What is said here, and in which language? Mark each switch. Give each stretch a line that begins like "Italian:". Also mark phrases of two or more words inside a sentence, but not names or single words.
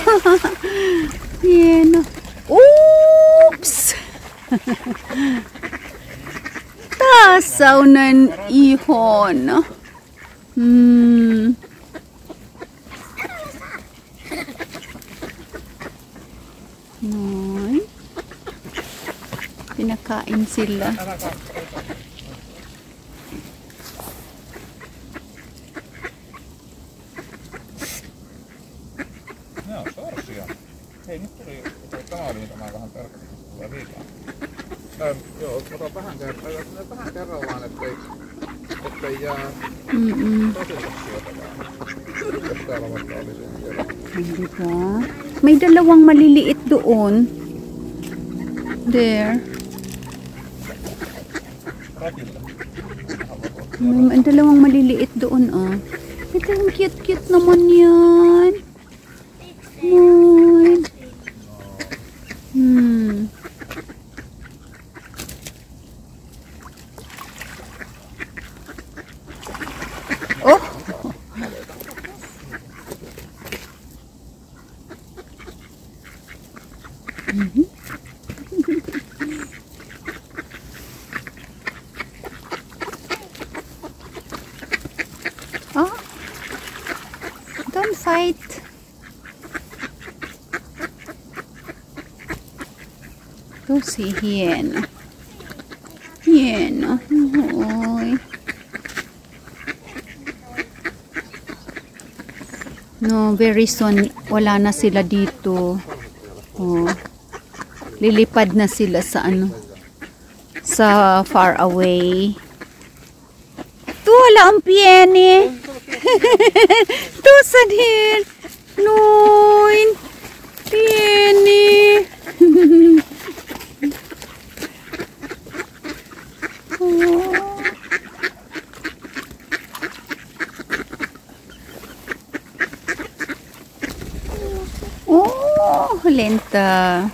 Finnish: Hieno. Ups! Tässä on näin ihana. Noin.
Filipino: Pinakain sila.
Finnish: Joo, sorsia. Hei, nyt tuli, tämä oli mitä mä vähän tarkastin, kun tulee liikaa. Joo, otan vähän kerrallaan, ettei jää tosissaan syötävää. Jos täällä vaikka olisi kerran.
Filipino: May dalawang maliliit doon. There. May dalawang maliliit doon, oh. Ito yung cute-cute naman yan. Noy. Oh. Oh.
English: Don't fight.
Finnish: Tosi hieno. Hieno. Oi. No,
English: very soon
Filipino: wala na sila dito. Oh. Lilipad na sila sa sa
English: far away.
Filipino: Wala ang pieni. Tusan here.
Finnish: Noin. Tieni. Oh, lenta.